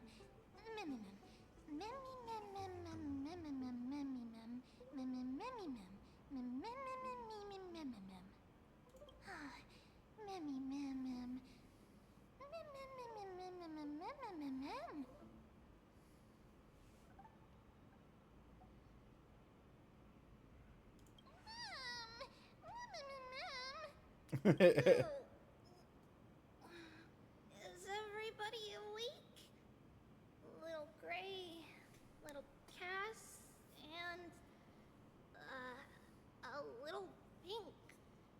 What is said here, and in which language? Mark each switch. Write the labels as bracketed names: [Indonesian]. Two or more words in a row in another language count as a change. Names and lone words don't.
[English] Memmy, mem. Memmy, mem, mem, mem, memmy, mem, memmy, mem. Memmy, memmy, mem. Mem, mem, mem, mem, mem, mem, mem, mem. Memmy, mem, mem. Mem, mem, mem, mem, mem, mem, mem, mem, mem, mem. Is everybody awake? Little Gray, Little Cass, and a little pink puppy?